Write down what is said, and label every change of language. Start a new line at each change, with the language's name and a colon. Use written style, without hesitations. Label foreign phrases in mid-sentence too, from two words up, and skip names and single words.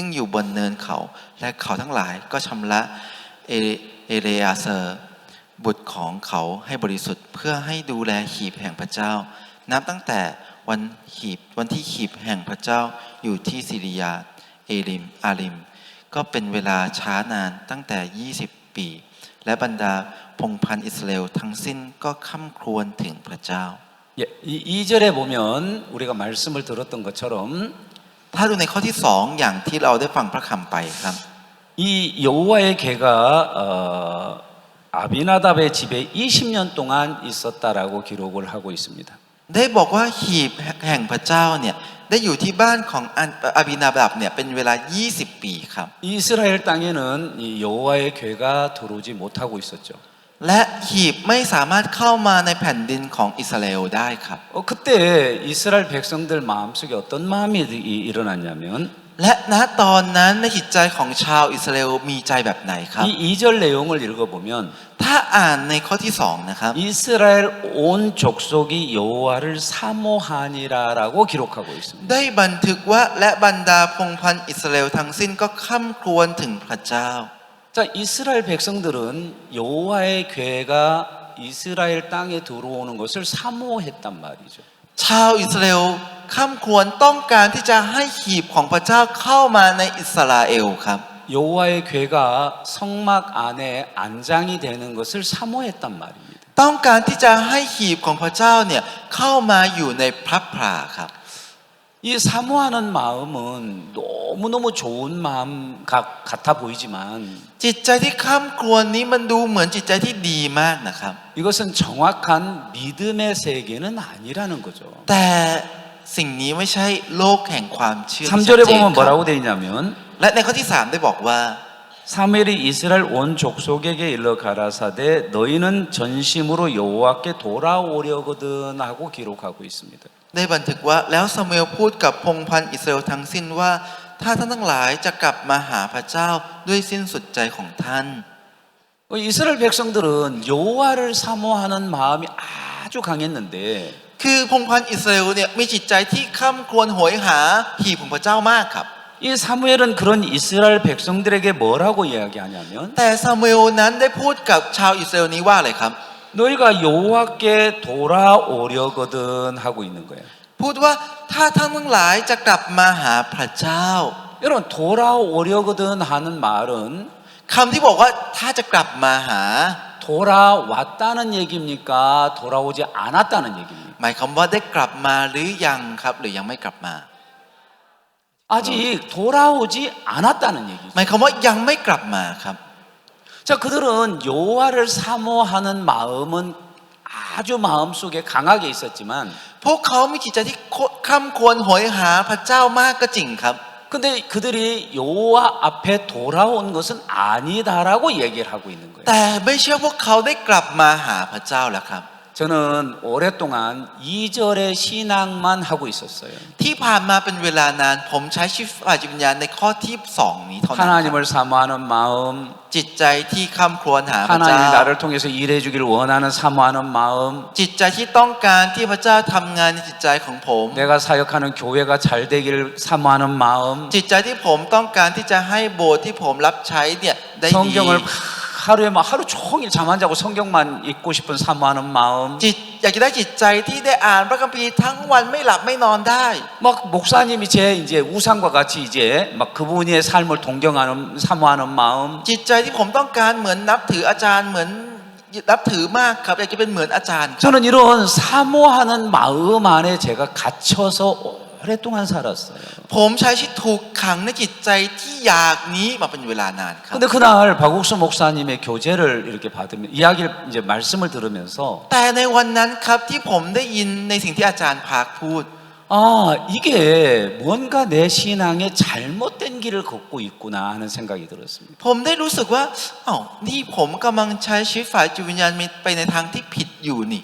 Thai: อยู่บนเนินเขาและเขาทั้งหลายก็ชำระเอเลอาเซอร์บุตรของเขาให้บริสุทธิ์เพื่อให้ดูแลหีบแห่งพระเจ้านับตั้งแต่วันที่หีบแห่งพระเจ้าอยู่ที่ซิริยาอาริมก็เป็นเวลาช้านานตั้งแต่20ปีและบรรดาพงศ์พันธุ์อิสราเอลทั้งสิ้นก็ค่ำครวญถึงพระเจ้า
Korean: 예, 2절에 보면 우리가 말씀을 들었던 것처럼
Thai: ถ้าดูในข้อที่2อย่างที่เราได้ฟังพระคำไปครับ
Korean: 이 여호와의 개가 아비나답의 집에 20년 동안 있었다라고 기록을 하고 있습니다.
Thai: ได้บอกว่าหีบแห่งพระเจ้าเนี่ยได้อยู่ที่บ้านของอาบินาดับเนี่ยเป็นเวลา20ปีครับ
Korean: 이스라엘 땅에는 이 여호와의 괴가 들어오지 못하고 있었죠.
Thai: และหีบไม่สามารถเข้ามาในแผ่นดินของอิสราเอลได้ครับ
Korean: 그때 이스라엘 백성들 마음속에 어떤 마음이 일어났냐면
Thai: และณตอนนั้นในจิตใจของชาวอิสราเอลมีใจแบบไหนครับ
Korean: 이 2절 내용을 읽어보면
Thai: ถ้าอ่านในข้อที่2นะครับ
Korean: 이스라엘 온 족속이 여호와를 사모하니라라고 기록하고 있습니다.
Thai: ได้บันทึกว่าและบรรดาพงศ์พันธุ์อิสราเอลทั้งสิ้นก็ค่ำครวญถึงพระเจ้า
Korean: 자, 이스라엘 백성들은 여호와의 괴가 이스라엘 땅에 들어오는 것을 사모했단 말이죠.
Thai: ชาวอิสราเอลค่ำครวญต้องการที่จะให้หีบของพระเจ้าเข้ามาในอิสราเอลครับ
Korean: 여호와의 괴가 성막 안에 안장이 되는 것을 사모했단 말입니다.
Thai: ต้องการที่จะให้หีบของพระเจ้าเนี่ยเข้ามาอยู่ในพระพลาครับ
Korean: 이 사모하는 마음은 너무너무 좋은 마음 같아 보이지만
Thai: จิตใจที่ค่ำครวญนี้มันดูเหมือนจิตใจที่ดีมากนะครับ
Korean: 이것은 정확한 믿음의 세계는 아니라는 거죠.
Thai: แต่สิ่งนี้ไม่ใช่โลกแห่งความเชื่อที่ชัด
Korean: 3절에 เจน 보면
Thai: ครับ
Korean: 뭐라고 돼 있냐면
Thai: และในข้อที่3ได้บอกว่า
Korean: 사무엘이 이스라엘 온 족속에게 일러 가라사대 너희는 전심으로 여호와께 돌아오려거든 하고 기록하고 있습니다.
Thai: ได้บันทึกว่าแล้วซามูเอลพูดกับพงศ์พันธุ์อิสราเอลทั้งสิ้นว่าถ้าท่านทั้งหลายจะกลับมาหาพระเจ้าด้วยสิ้นสุดใจของท่าน
Korean: 이스라엘 백성들은 여호와를 사모하는 마음이 아주 강했는데
Thai: คือพงศ์พันธุ์อิสราเอลเนี่ยมีจิตใจที่ค่ำครวญโหยหาหีบของพระเจ้ามากครับ
Korean: 이 사무엘은 그런 이스라엘 백성들에게 뭐라고 이야기하냐면
Thai: แต่ซามูเอลนั้นได้พูดกับชาวอิสราเอลนี้ว่าอะไรครับ
Korean: 너희가 여호와께 돌아오려거든 하고 있는 거예요.
Thai: พูดว่าถ้าท่านทั้งหลายจะกลับมาหาพระเจ้า
Korean: 여러분 돌아오려거든 하는 말은
Thai: คำที่บอกว่าถ้าจะกลับมาหา
Korean: 돌아왔다는 얘기입니까? 돌아오지 않았다는 얘기입니까?
Thai: หมายความว่าได้กลับมาหรือยังครับหรือยังไม่กลับมา
Korean: 아직 돌아오지 않았다는 얘기죠.
Thai: หมายความว่ายังไม่กลับมาครับ
Korean: 자, 그들은 여호와를 사모하는 마음은 아주 마음속에 강하게 있었지만
Thai: พวกเขามีจิตใจที่ค่ำครวญโหยหาพระเจ้ามากก็จริงครับ
Korean: 근데 그들이 여호와 앞에 돌아온 것은 아니다라고 얘기를 하고 있는 거예요.
Thai: แต่ไม่เชื่อพวกเขาได้กลับมาหาพระเจ้าแล้วครับ
Korean: 저는 오랫동안 2절의 신앙만 하고 있었어요.
Thai: ที่ผ่านมาเป็นเวลานานผมใช้ชีวิตฝ่ายจิตวิญญาณในข้อที่2นี้เท่านั้นครับ
Korean: 하나님을 사모하는 마음,
Thai: จิตใจที่ค่ำครวญหาพระเจ้า
Korean: 하나님이 나를 통해서 일해주기를 원하는 사모하는 마음,
Thai: จิตใจที่ต้องการที่พระเจ้าทำงานในจิตใจของผม
Korean: 내가 사역하는 교회가 잘 되기를 사모하는 마음,
Thai: จิตใจที่ผมต้องการที่จะให้โบสถ์ที่ผมรับใช้เนี่ยได้ดี
Korean: 성경을 하루에 막 하루 종일 잠 안 자고 성경만 읽고 싶은 사모하는 마음.
Thai: จิตอยากจะได้จิตใจที่ได้อ่านพระคัมภีร์ทั้งวันไม่หลับไม่นอนได้
Korean: 막 목사님이 제 이제 우상과 같이 이제 막 그분의 삶을 동경하는 사모하는 마음.
Thai: จิตใจที่ผมต้องการเหมือนนับถืออาจารย์เหมือนนับถือมากครับอยากจะเป็นเหมือนอาจารย์
Korean: 저는 이런 사모하는 마음 안에 제가 갇혀서 오랫동안 살았어요.
Thai: ผมใช้ชีวิตถูกขังในจิตใจที่อยากนี้มาเป็นเวลานานครับ
Korean: 근데 그날 박옥수 목사님의 교제를 이렇게 받으면 이야기를 이제 말씀을 들으면서
Thai: แต่ในวันนั้นครับที่ผมได้ยินในสิ่งที่อาจารย์พากพูด
Korean: 아, 이게 뭔가 내 신앙에 잘못된 길을 걷고 있구나 하는 생각이 들었습니다.
Thai: ผมได้รู้สึกว่าอ้าวนี่ผมกำลังใช้ชีวิตฝ่ายจิตวิญญาณไปในทางที่ผิดอยู่นี่